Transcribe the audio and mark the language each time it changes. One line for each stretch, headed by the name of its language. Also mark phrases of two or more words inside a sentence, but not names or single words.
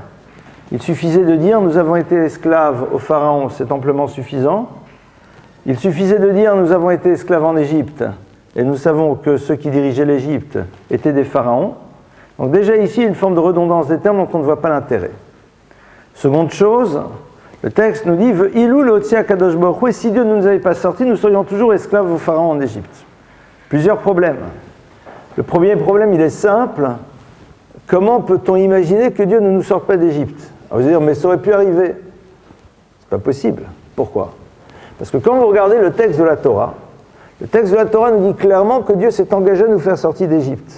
French: Il suffisait de dire « nous avons été esclaves au pharaon », c'est amplement suffisant. Il suffisait de dire « nous avons été esclaves en Égypte » et nous savons que ceux qui dirigeaient l'Égypte étaient des pharaons. Donc déjà ici, une forme de redondance des termes dont on ne voit pas l'intérêt. Seconde chose, le texte nous dit «
Hebrew: אילו לא הוציא הקדוש ברוך הוא
French: » et si Dieu ne nous avait pas sortis, nous serions toujours esclaves au pharaon en Égypte. Plusieurs problèmes. Le premier problème, il est simple. Comment peut-on imaginer que Dieu ne nous sorte pas d'Égypte ? Vous allez dire, mais ça aurait pu arriver. C'est pas possible. Pourquoi ? Parce que quand vous regardez le texte de la Torah nous dit clairement que Dieu s'est engagé à nous faire sortir d'Égypte.